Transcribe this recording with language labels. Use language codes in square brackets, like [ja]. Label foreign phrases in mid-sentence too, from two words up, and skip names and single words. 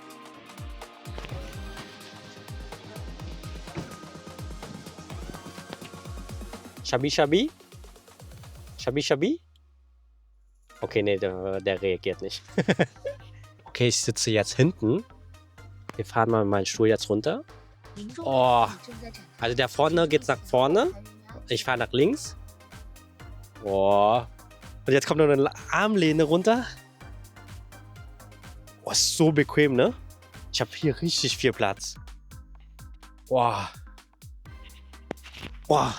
[de] Shabi Shabi? Shabi Shabi? Okay, nee, der reagiert nicht. Okay, ich sitze jetzt hinten. Wir fahren mal meinen Stuhl jetzt runter. 民众 Oh. [zh] 正在展开 [de] Also der vorne geht nach vorne. Ich fahre nach links. Boah. Und jetzt kommt noch eine Armlehne runter. Oh, ist so bequem, ne? Ich habe hier richtig viel Platz. Boah. Boah.